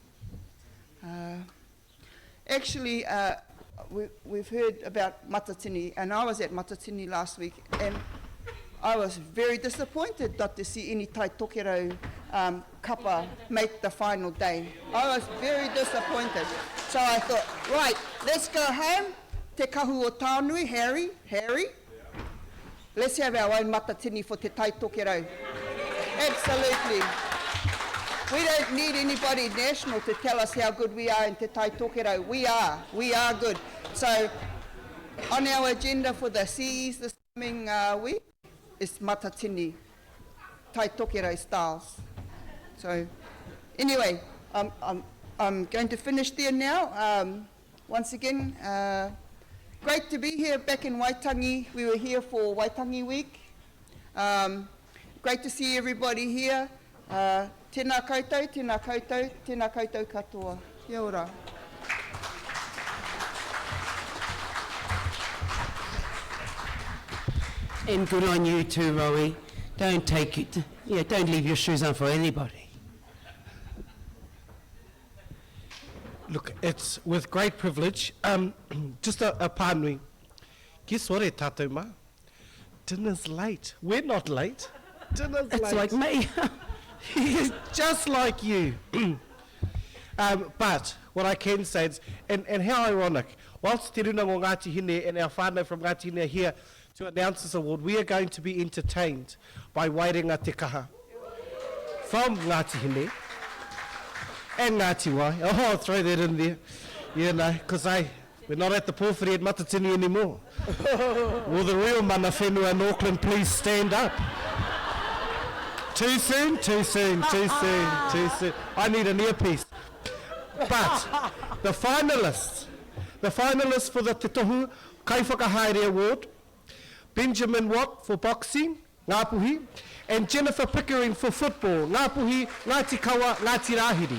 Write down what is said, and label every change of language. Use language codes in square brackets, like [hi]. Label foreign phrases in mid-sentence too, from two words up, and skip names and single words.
[en] Actually, we've heard about Matatini, and I was at Matatini last week, and I was very disappointed not to see any Tai Tokerau kapa make the final day. I was very disappointed. So I thought, right, let's go home. [mi] Te kahu o Tānui, Harry. [en] Let's have our own Matatini for Te Tai Tokerau. Absolutely. We don't need anybody national to tell us how good we are in Te Tai Tokerau. We are good. So on our agenda for the CEs this coming week is Matatini, Tai Tokerau styles. So anyway, I'm going to finish there now. Once again, great to be here back in Waitangi. We were here for Waitangi Week. Great to see everybody here. [mi] Tēnā koutou, tēnā koutou, tēnā koutou katoa. Kia ora. [en] And good on you too, Rowie. Don't leave your shoes on for anybody. Look, it's with great privilege. Just a pānui. Guess what, [mi] tātou mā? [en] Dinner's late. We're not late. Dinner's late. It's like me. Just like you. But what I can say is, and how ironic, whilst Te Runa o Ngāti Hine and our whānau from Ngāti Hine are here to announce this award, we are going to be entertained by Wairenga Te Kaha from Ngāti Hine and Ngāti Wai. Oh, I'll throw that in there. You know, because we're not at the Pōwhiri at Matatini anymore. Will the real [mi] mana whenua [en] in Auckland please stand up? Too soon, too soon, too soon, too soon. I need an earpiece. But the finalists for the Te Tohu Kaiwhakahaere Award, Benjamin Watt for boxing, Ngāpuhi, and Jennifer Pickering for football, Ngāpuhi, Ngāti Kawa, Ngāti Rahiri.